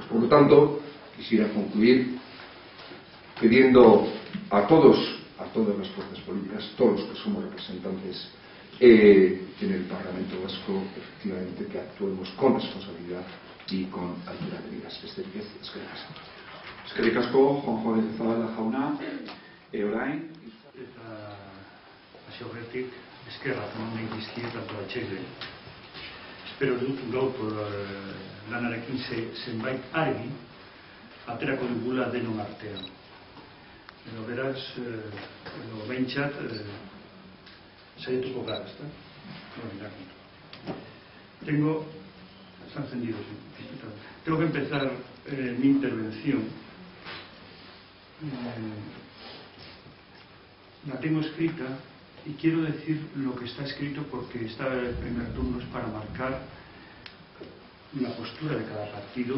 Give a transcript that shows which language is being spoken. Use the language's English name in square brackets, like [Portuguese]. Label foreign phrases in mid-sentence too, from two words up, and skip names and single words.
[Spanish] Por lo tanto, quisiera concluir pidiendo a todas las fuerzas políticas, todos los que somos representantes en el Parlamento Vasco, efectivamente, que actuemos con responsabilidad y con altura de miras. [Basque] Eskerrik asko, Juanjo Zabala jauna, orain. Eta hasi aurretik eskerrak eman nahi dizkiet Antolatzaileei. Espero dut gaur lanarekin zenbait argi aterako dugula denon artean. Edo beraz, behintzat, saietuko gara, ezta? [Spanish] Tengo que empezar mi intervención. La tengo escrita y quiero decir lo que está escrito porque el primer turno es para marcar la postura de cada partido